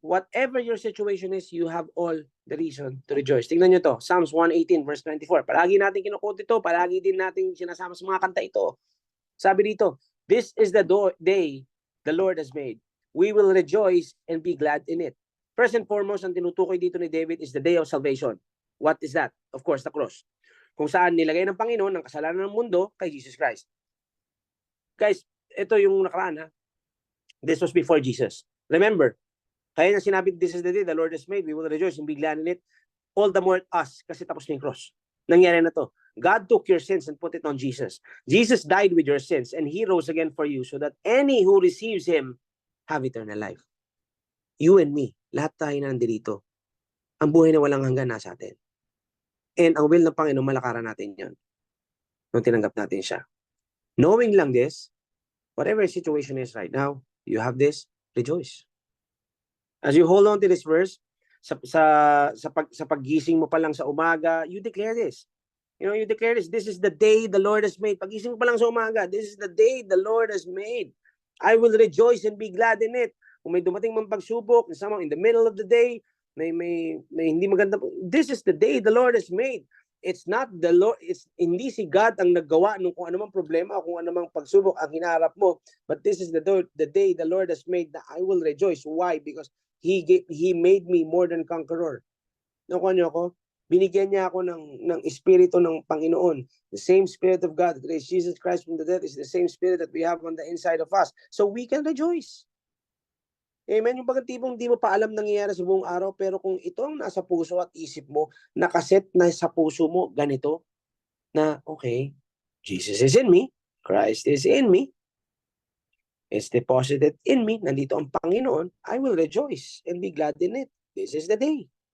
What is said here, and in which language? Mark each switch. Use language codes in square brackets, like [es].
[en] Whatever your situation is, you have all the reason to rejoice. [tl] Tingnan nyo to, Psalms 118 verse 24. Palagi natin kinukote ito, palagi din natin sinasama sa mga kanta ito. Sabi dito, [en] this is the day the Lord has made. We will rejoice and be glad in it. First and foremost, [tl] ang tinutukoy dito ni David [en] is the day of salvation. What is that? Of course, the cross. [tl] Kung saan nilagay ng Panginoon ang kasalanan ng mundo kay Jesus Christ. [en] Guys, [tl] ito yung nakaraan ha. [en] This was before Jesus. Remember, [tl] kaya na sinabi, [en] this is the day the Lord has made. We will rejoice and be glad in it. All the more us, [tl] kasi tapos na yung cross. Nangyari na to. [en] God took your sins and put it on Jesus. Jesus died with your sins and He rose again for you so that any who receives Him have eternal life. You and me, [tl] lahat tayo nandito. Ang buhay na walang hanggan nasa atin. And ang will ng Panginoon, malakaran natin yon nung tinanggap natin siya. [en] Knowing lang this, whatever situation is right now, you have this, rejoice. As you hold on to this verse, [tl] sa paggising mo pa lang sa umaga, [en] you declare this. You know, you declare this. This is the day the Lord has made. [tl] Pagising mo pa lang sa umaga, [en] this is the day the Lord has made. I will rejoice and be glad in it. [tl] Kung may dumating mang pagsubok, [en] somehow in the middle of the day, [tl] may hindi maganda. [en] This is the day the Lord has made. It's not the Lord, [tl] hindi si God ang naggawa nung kung anumang problema o kung anumang pagsubok ang hinaharap mo. [en] But this is the day the Lord has made that I will rejoice. Why? Because He made me more than conqueror. [tl] Nakuha niyo ako? Binigyan niya ako ng espiritu ng Panginoon. [en] The same Spirit of God that raised Jesus Christ from the dead is the same Spirit that we have on the inside of us. So we can rejoice. Amen? [tl] Yung pagkatipong di mo pa alam nangyayari sa buong araw, pero kung ito ang nasa puso at isip mo, nakaset na sa puso mo, ganito, na okay, [en] Jesus is in me, Christ is in me, it's deposited in me, [tl] nandito ang Panginoon, [en] I will rejoice and be glad in it. This is the day.